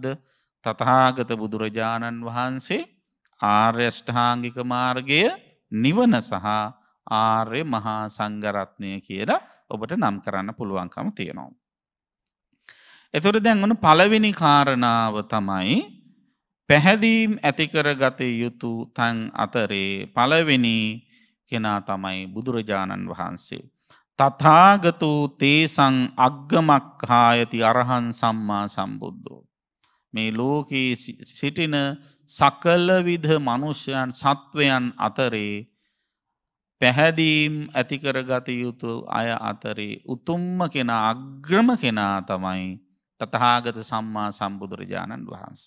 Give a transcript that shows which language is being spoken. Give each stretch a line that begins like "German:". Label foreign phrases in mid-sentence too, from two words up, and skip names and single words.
Sinhala: තථාගත බුදුරජාණන් වහන්සේ ආර්ය අෂ්ටාංගික මාර්ගය නිවන සහ ආර්ය මහා සංඝ රත්නය කියලා ඔබට නම් කරන්න පුළුවන්කම තියෙනවා. එතකොට දැන් ඔන්න පළවෙනි කාරණාව තමයි පැහැදීම් ඇති කරගත යුතු තන් අතරේ පළවෙනි කෙනා තමයි බුදුරජාණන් වහන්සේ.
Pali: තථාගතෝ තේසං අග්ගමක්ඛායති අරහං සම්මා සම්බුද්ධෝ.
Sinhala: මේ ලෝකයේ සිටින සකල විධ මනුෂ්‍යයන් සත්වයන් අතරේ පැහැදීම් ඇති කරගත යුතු අය අතරේ උතුම්ම කෙනා අග්‍රම කෙනා තමයි තථාගත සම්මා සම්බුදුරජාණන් වහන්සේ.